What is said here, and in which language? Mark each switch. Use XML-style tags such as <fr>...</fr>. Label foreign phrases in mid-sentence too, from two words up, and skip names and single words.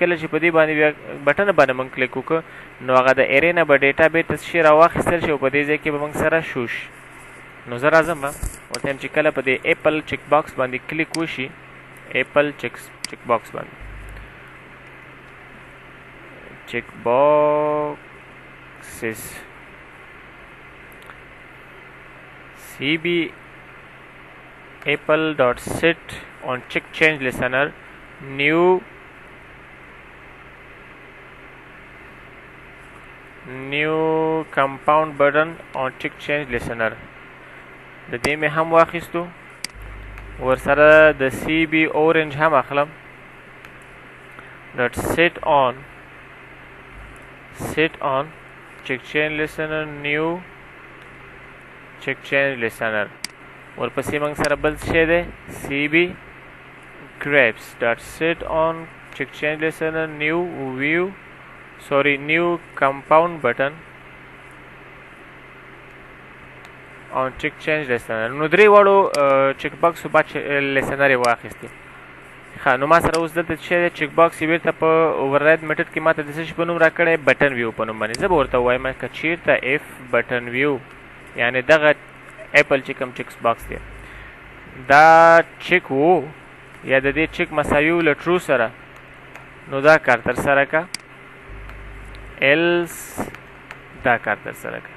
<ps>کله چې په دې باندې بیا بټن باندې موږ کلیک وکړو نو هغه د ارې نه به ډیټا بېرته شي راواخیستل شي او په دې ځای کې به موږ سره شو شي. نو زه راځم ورته یم چې کله په دې</ps> <en>apple check box</en> <ps>باندې کلیک وشي،</ps> <en>apple check box</en> <ps>باندې</ps> <en>check boxes CB apple.sit on check change listener new compound button on check change listener.</en> <ps>د دې مې هم واخیستو، ورسره د CB orange هم اخلم.</ps> <en>.sit on check change listener new check change listener.</en> <ps>ورپسې موږ سره بل شی دی</ps> <en>CB grapes.sit on check change listener new compound button on check change listener.</en> <ps>نو درې واړو</ps> <en>check box</en> <ps>په لیسنر یې واخیستې. ښه نو ما سره اوس دلته څه دی</ps> <en>check box</en> <ps>یې بیرته په</ps> <en>override method</en> <ps>کې ماته د څه شي په نوم راکړی؟</ps> <en>button view</en> <ps>په نوم باندې. زه به ورته ووایم که چېرته</ps> <en>if button view</en> <ps>یعنې دغه اپل چې کوم</ps> <en>checks box</en> <ps>دی دا چیک وو یا د دې چیک مساوي له ټرو سره نو دا کار تر سره که، ایلس دا کار تر سره که.</ps>